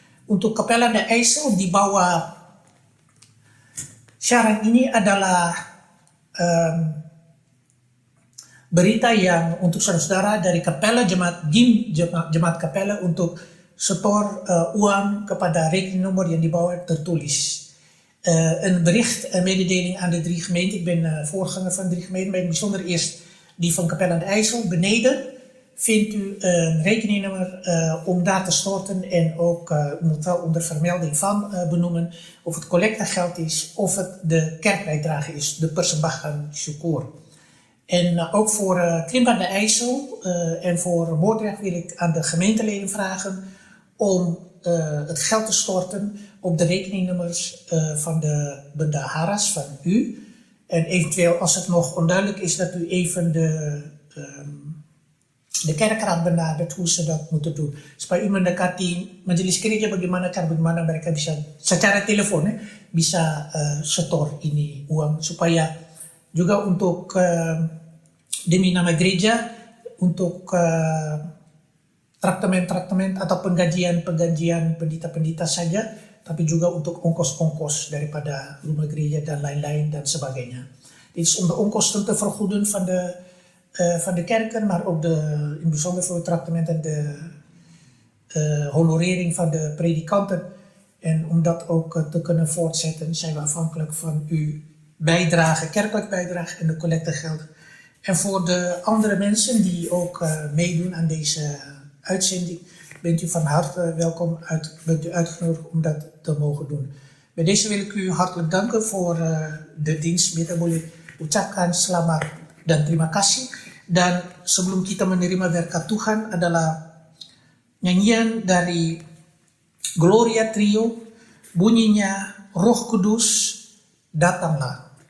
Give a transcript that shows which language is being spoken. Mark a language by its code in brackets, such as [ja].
[id] Untuk Kapela da IJssel di bawah syarat ini adalah berita yang untuk saudara-saudara dari Kapela Jemaat GIM, Jemaat Kapela, untuk setor uang kepada rekening nomor yang di bawah tertulis. [nl] Een bericht, een mededeling aan de 3 gemeenten. Ik ben voorganger van 3 gemeenten, maar bijzonder eerst die van Kapela de IJssel. Beneden vindt u een rekeningnummer om daar te storten, en ook u moet wel onder vermelding van benoemen of het collectegeld is of het de kerkbijdrage is, de Persembahan Syukur. En ook voor Krimpan de IJssel en voor Moordrecht wil ik aan de gemeenteleden vragen om het geld te storten op de rekeningnummers van de bendaharas van u. En eventueel, als het nog onduidelijk is, dat u even de kerkraad benadert hoe ze dat moeten doen. [id] Supaya u mendekati majelis gereja bagaimana mereka bisa secara telepon bisa setor ini uang, supaya juga untuk demi nama gereja, untuk traktamen atau penggajian pendeta-pendeta saja, tapi juga untuk ongkos-ongkos daripada rumah gereja dan lain-lain dan sebagainya. [nl] Dit is om de onkosten te vergoeden van de kerken, maar ook in het bijzonder voor het traktement en de honorering van de predikanten. En om dat ook te kunnen voortzetten, zijn we afhankelijk van uw bijdrage, kerkelijk bijdrage en de collectegeld. En voor de andere mensen die ook meedoen aan deze uitzending, bent u van harte welkom, bent u uitgenodigd om dat te mogen doen. Bij deze wil ik u hartelijk danken voor de dienst. [id] Beta boleh ucapkan selamat dan terima kasih. Dan sebelum kita menerima berkat Tuhan adalah nyanyian dari Gloria Trio, bunyinya Roh Kudus datanglah.